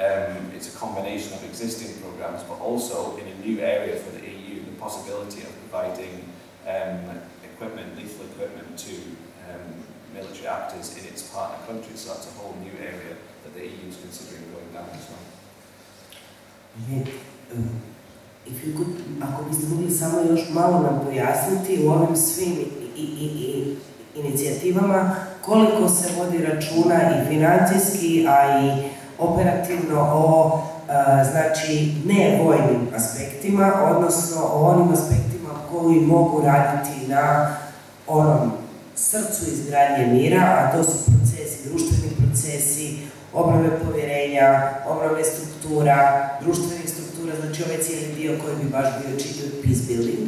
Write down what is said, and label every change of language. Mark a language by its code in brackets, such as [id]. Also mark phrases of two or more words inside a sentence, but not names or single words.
[en] it's a combination of existing programs, but also in a new area for the EU, the possibility of providing equipment, lethal equipment to military actors in its partner countries. So that's a whole new area that the EU is considering going down as well. If you could, [hr] ako biste mogli samo još malo nam pojasniti u ovim svim inicijativama koliko se vodi računa i financijski, a i operativno o znači nevojnim aspektima, odnosno o onim aspektima koji mogu raditi na onom srcu izgradnje mira, a to su procesi, društveni procesi, obnove povjerenja, obnove struktura, društvenih struktura, znači ovaj cijeli dio koji bi baš bio čitav peacebuilding.